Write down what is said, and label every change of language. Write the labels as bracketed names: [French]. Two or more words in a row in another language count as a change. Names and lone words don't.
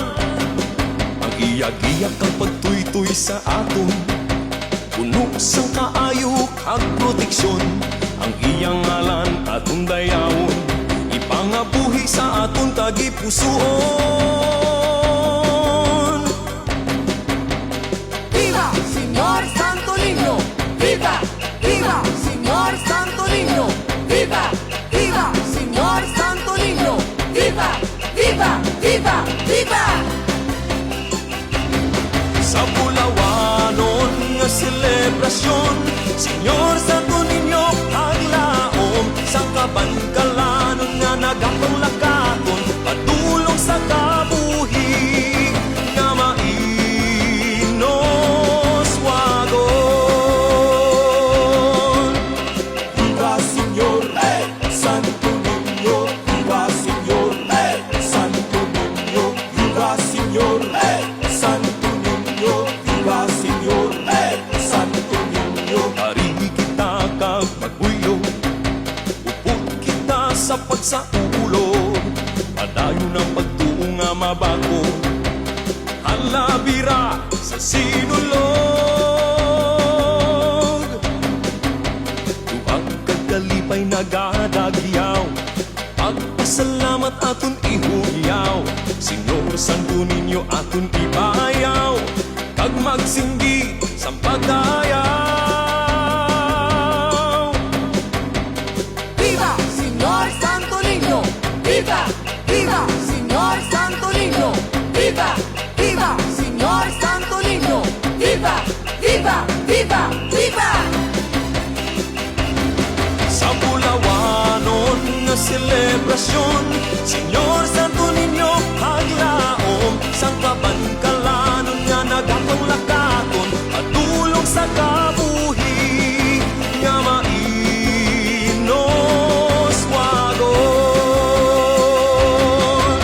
[Hiligaynon] Ang iyagiyak ang pagtuytoy sa aton, puno sang kaayo kag proteksyon. Ang iyang ngalan aton dayawon, ipangabuhi sa aton tagipusoon. [Spanish] Señor Santo Niño, viva, viva, Señor Santo Niño, viva, viva, Señor Santo Niño, viva, viva, viva, viva. [Hiligaynon] Sa bulawanon nga selebrasyon, Señor Santo Niño aglaom, sa kabangkalanon nga nagapanglakaton, padulong sa kabuhi nga mainos wagon. [Spanish] Viva Señor, Santo Niño, viva Señor, Santo Niño, viva Señor, Santo Niño, viva Señor, Santo Niño. [Hiligaynon] Hari kita kag magbuyo, upod kita sa pagsaulo, padayon ang pagtuo nga mabago, halabira sa sinulog. Tuwag kagalipay nagadagyaw, pagpasalamat aton ihugyaw, Señor Santo Niño aton ibayaw, kag magsinggi sa pagdayaw. [Spanish] Viva, Señor Santo Niño, viva, viva, Señor Santo Niño, viva, viva, Señor Santo Niño, viva, viva, viva, viva. [Hiligaynon] Sa bulawanon nga selebrasyon, Señor Santo Niño aglaom, sang kabangkalanon nga nagapanglakaton, padulong sa kabuhi nga mainos wagon.